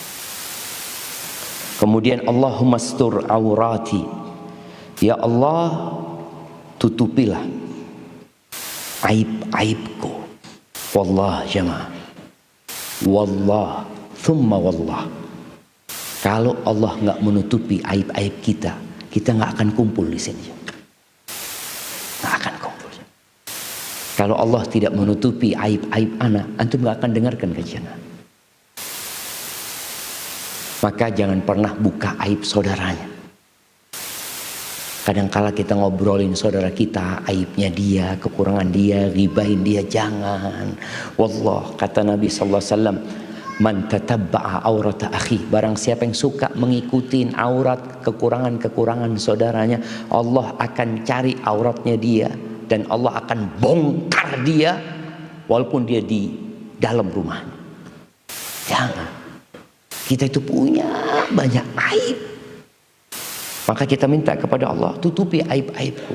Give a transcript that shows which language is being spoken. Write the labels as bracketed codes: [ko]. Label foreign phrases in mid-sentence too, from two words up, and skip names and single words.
[ar] Kemudian Allahumma stur aurati. [id] Ya Allah, tutupilah aib-aibku. [ar] Wallah jamaah. Wallah, thumma wallah. [id] Kalau Allah nggak menutupi aib-aib kita, kita nggak akan kumpul di sini. Nggak akan kumpul. Kalau Allah tidak menutupi aib-aib anak, antum nggak akan dengarkan kajian. Maka jangan pernah buka aib saudaranya. Kadang-kala kita ngobrolin saudara kita, aibnya dia, kekurangan dia, ghibahin dia, jangan. Wallah, kata Nabi SAW, [ar] man tatabba'a aurata akhi, [id] barang siapa yang suka mengikuti aurat kekurangan-kekurangan saudaranya, Allah akan cari auratnya dia dan Allah akan bongkar dia walaupun dia di dalam rumahnya. Jangan. Kita itu punya banyak aib. Maka kita minta kepada Allah, tutupi aib-aibku.